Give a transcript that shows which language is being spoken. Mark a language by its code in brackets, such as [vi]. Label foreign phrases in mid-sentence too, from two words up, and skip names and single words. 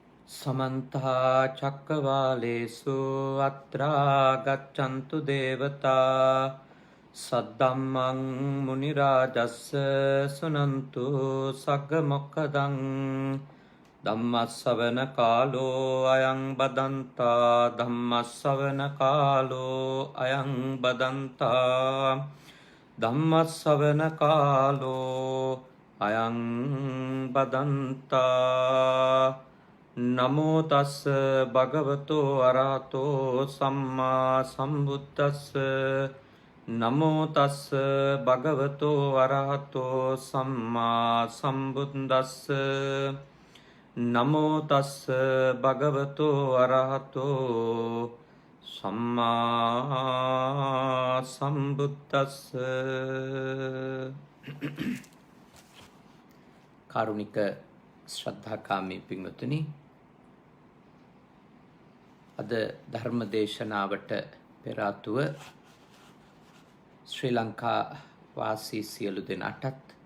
[pi] समन्ता चक्रवालेषु अत्रा गच्छन्तु देवता सद्धम्मं मुनिराजस्य सुनन्तु सग्गमोक्खदं धम्मश्रवणकालो अयं बदन्ता धम्मश्रवणकालो अयं बदन्ता धम्मश्रवणकालो अयं बदन्ता නමෝ තස් භගවතෝ අරහතෝ සම්මා සම්බුද්දස්ස නමෝ තස් භගවතෝ අරහතෝ සම්මා සම්බුද්දස්ස නමෝ තස් භගවතෝ අරහතෝ සම්මා සම්බුද්දස්ස. [si] කාරුණික ශ්‍රද්ධාකාමී පින්වතුනි, අද ධර්ම දේශනාවට පෙර ආතුව ශ්‍රී ලංකා වාසී සියලු දෙනාටත්